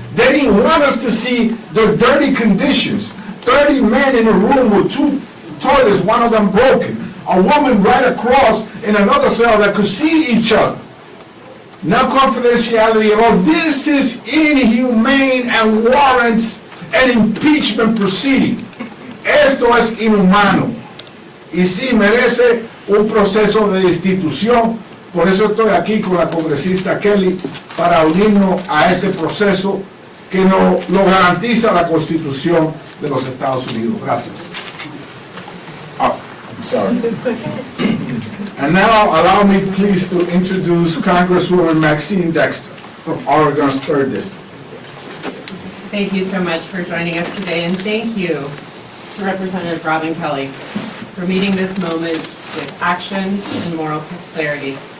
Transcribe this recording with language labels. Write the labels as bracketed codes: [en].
[en] They didn't want us to see the dirty conditions. 30 men in a room with 2 toilets, one of them broken. A woman right across in another cell that could see each other. No confidentiality at all. This is inhumane and warrants an impeachment proceeding. [es] Esto es inhumano. Y sí merece un proceso de destitución. Por eso estoy aquí con la congresista Kelly para unirnos a este proceso que lo garantiza la Constitución de los Estados Unidos. [en] Gracias. Oh, I'm sorry. And now allow me please to introduce Congresswoman Maxine Dexter from Oregon's 3rd District. Thank you so much for joining us today, and thank you to Representative Robin Kelly for meeting this moment with action and moral clarity.